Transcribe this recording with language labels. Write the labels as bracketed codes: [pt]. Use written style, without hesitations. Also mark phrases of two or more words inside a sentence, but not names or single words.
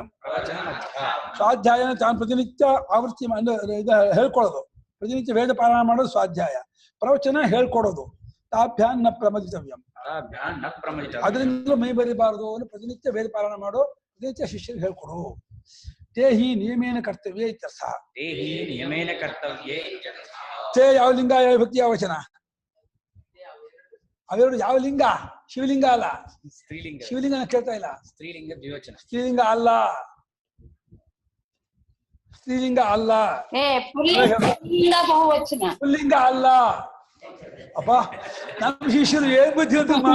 [kn] ಸ್ವಾಧ್ಯಾಯನ ತಾನು ಪ್ರತಿನಿತ್ಯ ಆವೃತ್ತಿ ಹೇಳ್ಕೊಳ್ಳೋದು, ಪ್ರತಿನಿತ್ಯ ವೇದ ಪಾರಾಯಣ ಮಾಡೋದು ಸ್ವಾಧ್ಯಾಯ. ಪ್ರವಚನ ಹೇಳ್ಕೊಡೋದು. [sa] ತಾಭ್ಯಾನ್ ನ ಪ್ರಮದಿತವ್ಯಂ, [kn] ಅದರಿಂದ ಮೈ ಬರಿಬಾರದು. ಪ್ರತಿನಿತ್ಯ ವೇದ ಪಾರಾಯಣ ಮಾಡೋ, ಪ್ರತಿನಿತ್ಯ ಶಿಷ್ಯರಿಗೆ ಹೇಳ್ಕೊಡು. [sa] ತೇ ಹಿ ನಿಯಮೇನ ಕರ್ತವ್ಯ ಇತ್ಯರ್ಥ. ದೇಹಿ ನಿಯಮೇನ ಕರ್ತವ್ಯೇ ಇತ್ಯರ್ಥ. [kn] ತೇ ಯಾವ ಲಿಂಗ, ಯಾವ ವಿಭಕ್ತಿ, ಯಾವ ವಚನ? ಅವೆರಡು ಯಾವ ಲಿಂಗ? ಶಿವಲಿಂಗ ಅಲ್ಲ. ಸ್ತ್ರೀಲಿಂಗ. ಶಿವಲಿಂಗ ಕೇಳ್ತಾ ಇಲ್ಲ. ಸ್ತ್ರೀಲಿಂಗ ದ್ವಿವಚನ. ಸ್ತ್ರೀಲಿಂಗ ಅಲ್ಲ. ಸ್ತ್ರೀಲಿಂಗ ಅಲ್ಲ. ಪುಲ್ಲಿಂಗ ಬಹುವಚನ. ಪುಲ್ಲಿಂಗ ಅಲ್ಲ. ಅಪ್ಪ ನಮ್ಮ ಶಿಷ್ಯರು ಏನ್ ಬುದ್ಧಿ ಅಂತಮ್ಮ.